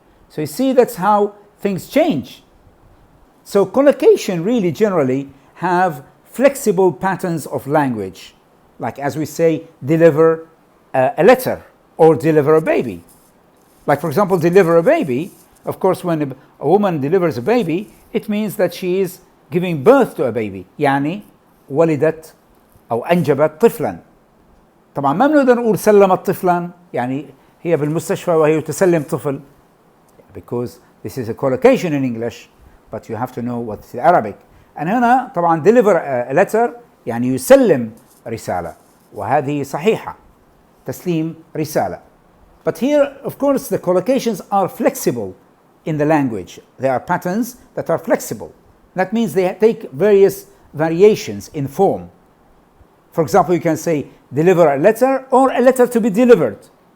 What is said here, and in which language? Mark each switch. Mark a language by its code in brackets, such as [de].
[en] So you see, that's how things change. So collocation really generally have flexible patterns of language. Like as we say, deliver a letter or deliver a baby. Like for example, deliver a baby. Of course, when a woman delivers a baby, it means that she is giving birth to a baby. [ar] يعني ولدت أو أنجبت طفلا. طبعا ما بنقدر نقول سلمت طفلا، يعني هي بالمستشفى وهي تسلم طفل. [en] Because this is a collocation in English, but you have to know what's Arabic. [ar] And هنا طبعا [en] deliver a letter [ar] يعني يسلم رسالة، وهذه صحيحة، تسليم رسالة. [en] But here, of course, the collocations are flexible in the language. There are patterns that are flexible. That means they take various variations in form. For example, you can say deliver a letter or a letter to be delivered.